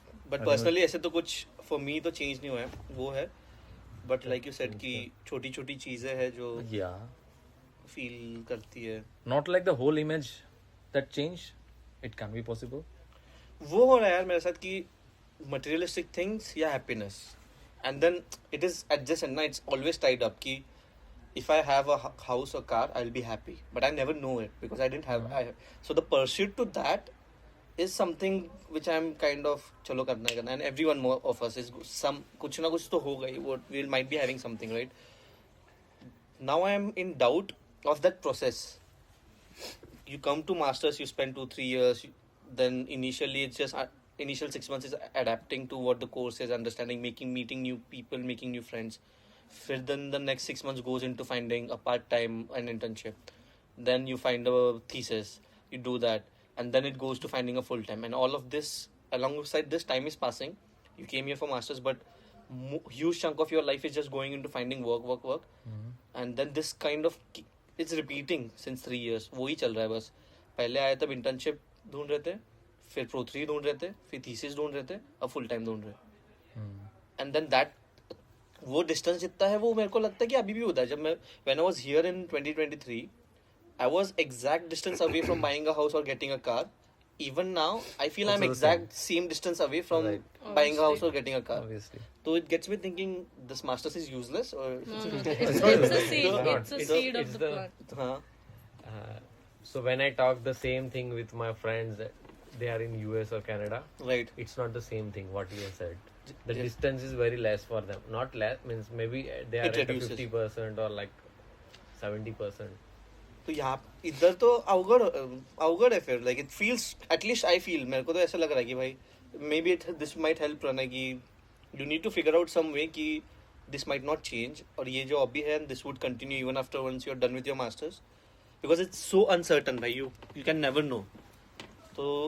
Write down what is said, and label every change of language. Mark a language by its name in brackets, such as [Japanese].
[English] But personally [Hindi] ऐसे तो कुछ [English] for me [Hindi] तो change नहीं हुआ है. वो है. [English] But like you said [Hindi] कि छोटी छोटी चीजें हैं जो [English] Yeah. [Hindi] feel करती है. [English] Not like the whole image that changed. It can be possible. [Hindi] वो हो रहा है यार मेरे साथ कि [English] materialistic things [Hindi] या happiness. [English] And then it is adjacent ना, it's always tied up कि if I have a house or car, I'll be happy. But I never know it because I didn't have. So the pursuit to that is something which I'm kind of [Hindi] चलो करना है करना, [English] and everyone more of us is some [Hindi] कुछ ना कुछ तो होगा ही. [English] What we might be having something, right? now I am in doubt of that process. You come to masters, you spend 2-3 years, then initially it's just initial 6 months is adapting to what the course is, understanding, meeting new people, making new friends. Then the next 6 months goes into finding a part-time, an internship. Then you find a thesis, you do that, and then it goes to finding a full-time. And all of this, alongside this, time is passing. You came here for masters, but huge chunk of your life is just going into finding work. And then this kind of it's repeating since 3 years. [Hindi] वही चल रहा है बस. पहले आए तब internship ढूंढ रहे थे, फिर pro 3 ढूंढ रहे थे, फिर thesis ढूंढ रहे थे, अब full time ढूंढ रहे. [English] And then that [Hindi] वो distance जितना है वो मेरे को लगता है कि अभी भी होता है. जब मैं [English] when I was here in 2023, I was exact distance away from buying a house or getting a car. Even now, I feel I'm exact same distance away from buying a house or getting a car. Obviously. So it gets me thinking, this masters is useless or It's a seed. It's a seed of the plant. So when I talk the same thing with my friends, they are in US or Canada. Right. It's not the same thing what you have said. The distance is very less for them. Not less means maybe they are It at reduces. 50% or like 70%. [Hindi] तो यहाँ इधर तो अवगढ़ है फिर. [English] Like it feels, at least I feel, [Hindi] मेरे को तो ऐसा लग रहा है कि भाई [English] maybe this might help Pranay कि you need to figure out some way कि this might not change [Hindi] और ये जो [English] hobby है and this would continue even after once you're done with your masters, because it's so uncertain भाई. You can never know. So